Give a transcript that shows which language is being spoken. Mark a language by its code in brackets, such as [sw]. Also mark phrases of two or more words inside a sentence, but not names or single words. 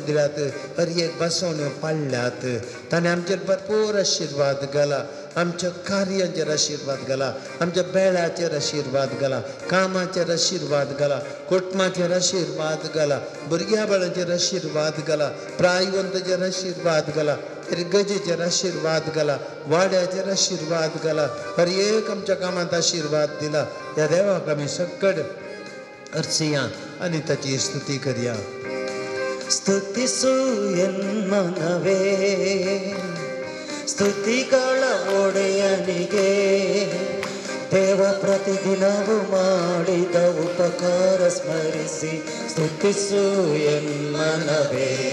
[kok] दिल्यात हर एक बासवण्यो पाळल्यात ताणें आमचेर भरपूर आशिर्वाद घाला आमच्या कार्यांचेर आशिर्वाद घाला आमच्या बेळाचेर आशिर्वाद घाला कामाचेर आशिर्वाद घाला कुटुंबाचेर आशिर्वाद घाला भुरग्या बाळांचेर आशिर्वाद घाला प्रायवंताचेर आशिर्वाद घाला गजेचेर आशिर्वाद घाला वाड्याचेर आशिर्वाद घाला हर एक आमच्या कामांत आशिर्वाद दिला ह्या देवाक आमी सक्कड अर्चया आनी ताची स्तुती करया [kn] ಸ್ತುತಿಸು ಎನ್ಮನವೇ ಸ್ತುತಿಗಳ ಒಡೆಯನಿಗೆ ದೇವ ಪ್ರತಿದಿನವೂ ಮಾಡಿದ ಉಪಕಾರ ಸ್ಮರಿಸಿ ಸ್ತುತಿಸು ಎನ್ಮನವೇ